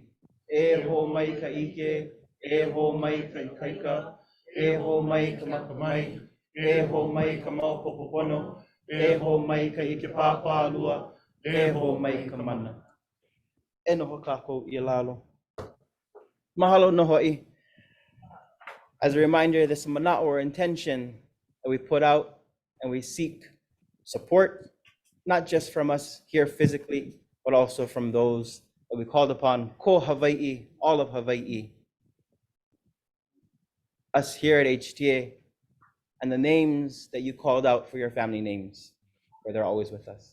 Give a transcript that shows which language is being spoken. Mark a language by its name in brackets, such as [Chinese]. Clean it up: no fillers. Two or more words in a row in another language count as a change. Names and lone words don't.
[Hawaiian] E ho mai ka ike. E ho mai ka ikaika. E ho mai ka makamai. E ho mai ka maopopopono. E ho mai ka ike pāpā lua. E ho mai ka mana. E noho kākou I lalo. Mahalo no hoʻi. [English] As a reminder, this mana'o or intention that we put out and we seek support, not just from us here physically, but also from those that we called upon, [Hawaiian] ko Hawaiʻi, [English] all of Hawaiʻi, us here at HTA, and the names that you called out for your family names, where they're always with us.